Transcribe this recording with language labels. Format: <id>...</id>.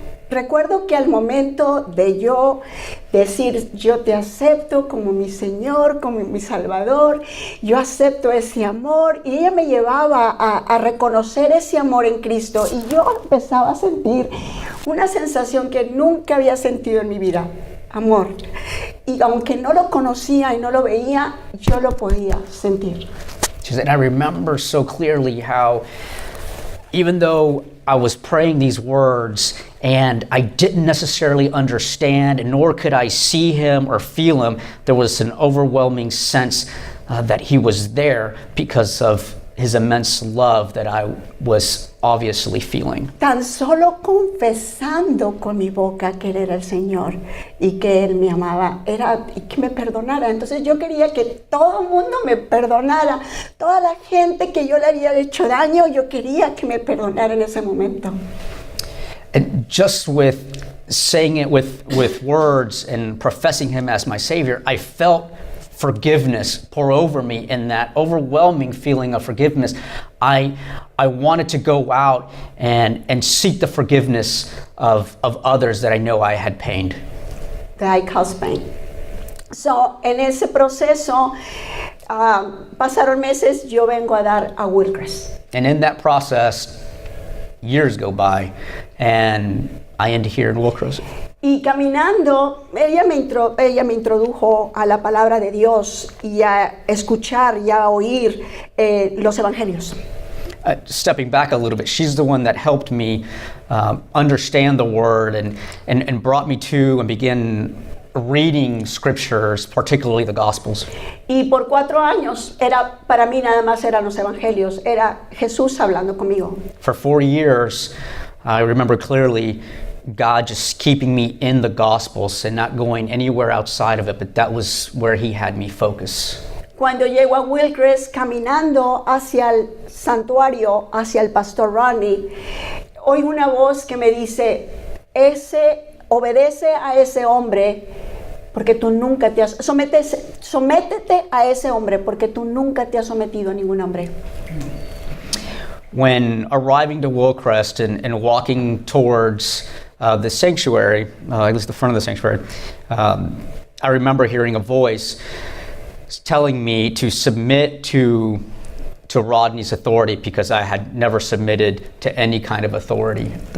<es>Recuerdo que al momento de yo decir, yo te acepto como mi Señor, como mi Salvador, yo acepto ese amor, y ella me llevaba a reconocer ese amor en Cristo, y yo empezaba a sentir una sensación que nunca había sentido en mi vida, amor. Y aunque no lo conocía y no lo veía, yo lo podía sentir.</es> <en>She said, I remember so clearly how even though I was praying these words and I didn't necessarily understand, and nor could I see him or feel him, there was an overwhelming sense that he was there because of his immense love that I was obviously feeling.</en> <es>Tan solo confesando con mi boca que Él era el Señor y que Él me amaba y que me perdonara. Entonces yo quería que todo el mundo me perdonara. Toda la gente que yo le había hecho daño, yo quería que me perdonara en ese momento.</es> <en>And just with saying it with words and professing him as my Savior, I felt forgiveness pour over me, and that overwhelming feeling of forgiveness. I wanted to go out and seek the forgiveness of others that I know I had pained. That I caused pain.</en> <es>So, en ese proceso, pasaron meses, yo vengo a dar a Wilcrest.</es> <en>And in that process, years go by, and I end here in Wilcrest.</en> <es>Y caminando, ella me introdujo a la palabra de Dios y a escuchar y a oír los evangelios.</es> <en>Stepping back a little bit, she's the one that helped me understand the word and brought me to and begin reading scriptures, particularly the Gospels.</en> <es>Y por 4 años, para mí nada más eran los evangelios, era Jesús hablando conmigo.</es> <en>For 4 years, I remember clearly God just keeping me in the Gospels and not going anywhere outside of it, but that was where he had me focus.</en> <es>Cuando llego a Wilcrest, caminando hacia el santuario, hacia el pastor Ronnie, oigo una voz que me dice, obedece a ese hombre, porque tú nunca te has... Sométete a ese hombre, porque tú nunca te has sometido a ningún hombre.</es> <en>When arriving to Wilcrest and walking towards the sanctuary, at least the front of the sanctuary, I remember hearing a voice telling me to submit to Rodney's authority because I had never submitted to any kind of authority.</en>